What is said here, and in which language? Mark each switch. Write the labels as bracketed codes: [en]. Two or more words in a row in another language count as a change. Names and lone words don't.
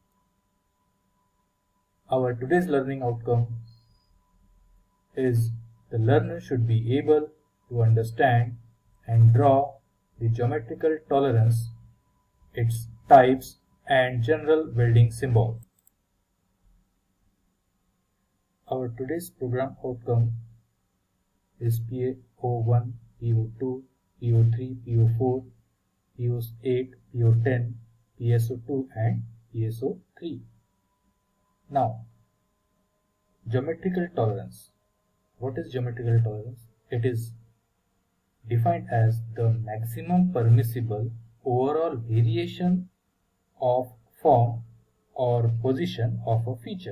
[en] Our today's learning outcome is the learner should be able to understand and draw the geometrical tolerance, its types, and general welding symbol. Our today's program outcome is PO1, PO2, PO3, PO4, PO8, PO10, PSO2 and PSO3. Now, geometrical tolerance. What is geometrical tolerance? It is defined as the maximum permissible overall variation of form or position of a feature.